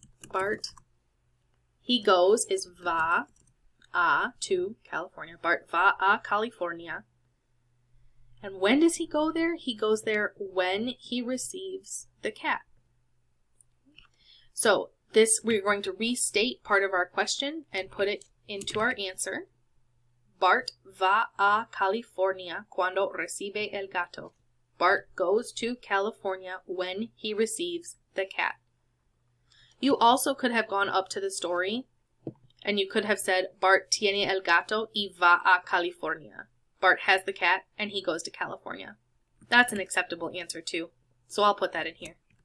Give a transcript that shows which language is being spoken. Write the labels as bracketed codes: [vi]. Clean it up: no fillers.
[en] Bart, he goes is va a to California. [es] Bart va a California. [en] And when does he go there? He goes there when he receives the cat. So we're going to restate part of our question and put it into our answer. [es] Bart va a California cuando recibe el gato. [en] Bart goes to California when he receives the cat. You also could have gone up to the story and you could have said, [es] Bart tiene el gato y va a California. [en] Bart has the cat and he goes to California. That's an acceptable answer too. So I'll put that in here.